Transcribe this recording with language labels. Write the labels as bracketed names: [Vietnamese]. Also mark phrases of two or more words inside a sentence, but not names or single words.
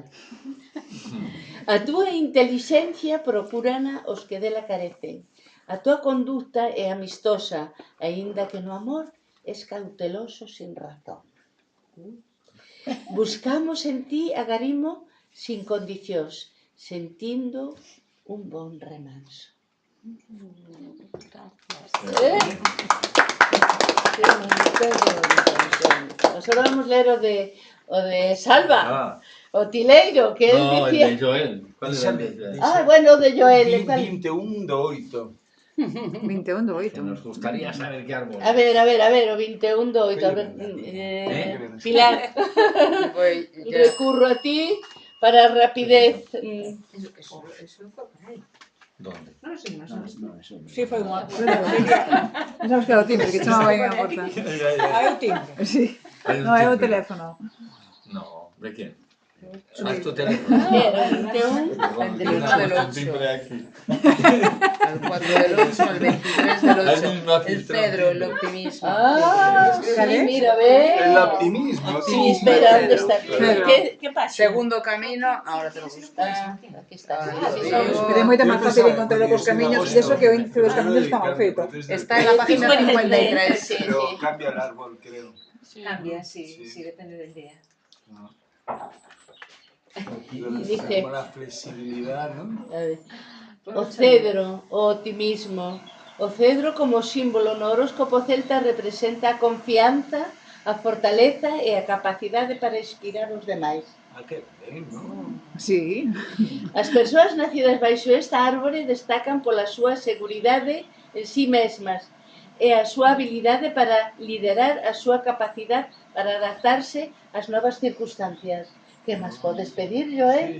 [Galician] A túa intelixencia procurana os que dela carecen. A túa conducta é amistosa, aínda que no amor es cauteloso sin razón. Buscamos en ti agarimo sin condicións, sentindo un bon remanso. [Spanish] Gracias. Qué bonito, qué bonito. Nosotros vamos a leer o de Salva, Ah, o Tileiro, que él no, el decía... de Joel. ¿Cuál era el de Joel? Ah, bueno, de Joel. [Galician] 21 do 8. 21 do [Spanish] Que [Galician] 8. [Spanish] nos gustaría saber qué árbol. [Galician] A ver, o 21 do 8. A ver, Pilar, [Spanish] Voy, ya. [Galician] recurro a ti para rapidez. [Spanish] Eso fue por ahí. ¿Dónde? No, sí, más o No, menos. no, eso [Galician] Si foi unha... Sabes que é o timbre, que chamaba aí a porta. Ah, eu timbre. [Spanish] Sí. Hay un [Galician] No, é o timbre. [Spanish] teléfono. No, ¿de quién? Ah, es tu teléfono. ¿Qué era? 21. El del 1 del 8. Al 4 del 8, al 23 del Él 8. mismo ha El filtrado Pedro, el timbre. optimismo. Ah, sí, mira, ve. El optimismo, Sí, sí. espera, ¿dónde está? Pedro. ¿Qué pasa? Segundo camino, ahora te lo busco. Ah, aquí está. Ah, Sí, lo son- digo. [Galician] Pero é moito máis fácil encontrar os camiños, e iso que o índice dos camiños está mal feito. [Spanish] Está en la página Es buen 53. sí, Pero sí. cambia el árbol, creo. Cambia, sí, Sí. depende del día. Dice- Como la flexibilidad, ¿no? [Galician] A ver. O cedro, o optimismo. O cedro como símbolo no horóscopo celta representa a confianza, a fortaleza e a capacidade para inspirar os demais. [Spanish] Ah, qué bien, ¿no? Sí. [Galician] As persoas nacidas baixo esta árbore destacan pola súa seguridade en sí mesmas e a súa habilidade para liderar a súa capacidade para adaptarse ás novas circunstancias. Que máis podes pedir, Joel?